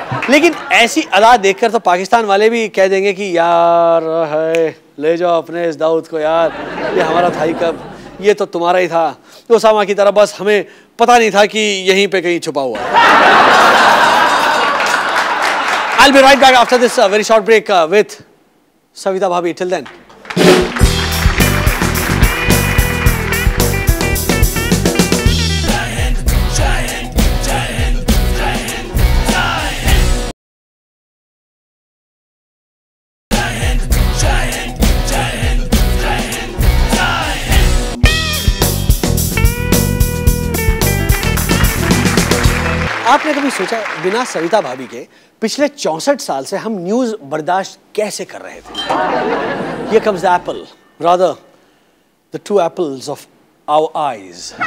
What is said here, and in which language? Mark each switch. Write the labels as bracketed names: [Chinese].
[Hindi] लेकिन ऐसी अदा देखकर तो पाकिस्तान वाले भी कह देंगे कि यार है, ले जाओ अपने इस दाऊद को यार, ये हमारा था ही कब, ये तो तुम्हारा ही था, ओसामा की तरह, बस हमें पता नहीं था कि यहीं पे कहीं छुपा हुआ है। [English] I'll be right back after this very short break with Savita Bhabhi. Till then. [Hindi] आपने कभी सोचा बिना सविता भाभी के पिछले 64 साल से हम न्यूज बर्दाश्त कैसे कर रहे थे? [English] Here comes the apple, rather the two apples of our eyes.